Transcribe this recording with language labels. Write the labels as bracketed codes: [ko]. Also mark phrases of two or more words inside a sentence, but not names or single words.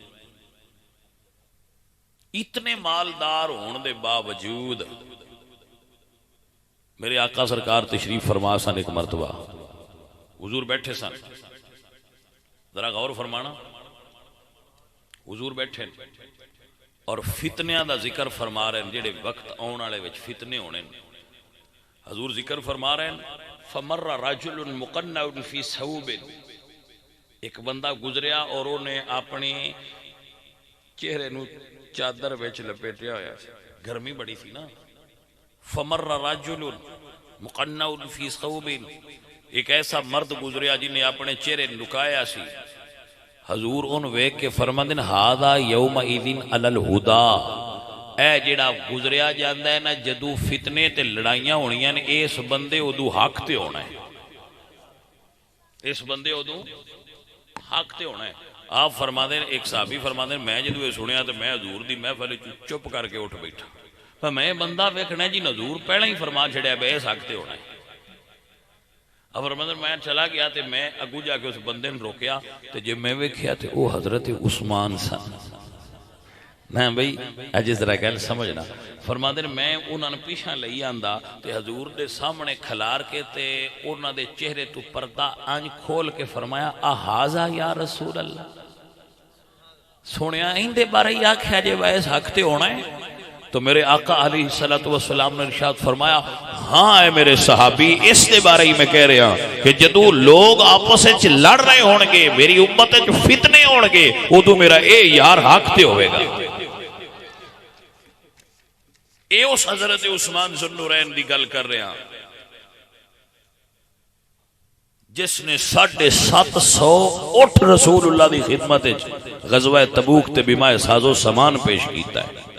[pa] اتنے مالدار ہون دے باوجود میرے آقا سرکار تشریف فرما سن. ایک مرتبہ حضور بیٹھے سن ذرا غور فرمانا. حضور بیٹھے اور فتنیاں دا ذکر فرما رہے ہیں جڑے وقت آن والے وچ فتنے ہونے. حضور ذکر فرما رہے ہیں [ar] فمر رجل مقنع فی ثوب. [pa] ایک بندہ گزریا اور انہیں اپنے چہرے نو چادر وچ لپیٹیا ہوا. [ur] گرمی بڑی تھی نا. [ar] فمر رجل مقنع فی ثوب. [pa] ایک ایسا مرد گزریا جن نے اپنے چہرے لکایا سی. حضور ان ویکھ کے فرماندے ہیں [ar] ھذا یومئذ علی الہدی. [pa] اے جڑا گزریا جاندا ہے نا جدوں فتنے تے لڑائیاں ہونیاں نے اس بندے ادو حق تے ہونا ہے. اس بندے ادو حق تے ہونا ہے. آپ فرماندے ہیں ایک صحابی فرماندے ہیں میں جدوں یہ سنیا تو میں حضور دی محفل چپ کر کے اٹھ بیٹھا. میں بندہ ویکھنا جی حضور پہلے ہی فرما چھڑیا بے اس حق تے ہونا ہے. اب فرماندے میں چلا گیا تے میں اگو جا کے اس بندے نے روکیا تے جے میں ویکھیا تے او حضرت عثمان سن. میں بھئی اجے ذرا گل سمجھنا. فرماندے میں انہاں نے پیچھے لئی آندا تے حضور دے سامنے کھلار کے تے انہاں دے چہرے تو پردہ انج کھول کے فرمایا [ar] احاذا یا رسول اللہ. [pa] سنیا اندے بارے ہی آکھیا جے ویس حق تے ہونا ہے. تو میرے آقا علیہ السلام نے ارشاد فرمایا ہاں اے میرے صحابی اس دے بارے ہی میں کہہ رہا کہ جدو لوگ آپس وچ لڑ رہے ہون گے میری امت وچ فتنے ہون گے ادو میرا اے یار حق تے ہوئے گا. اے اس حضرت عثمان ذو النورین دی گل کر رہے ہیں جس نے 750 اٹھ رسول اللہ دی خدمت غزوہ تبوک تے بیمہ ساز و سامان پیش کیتا ہے.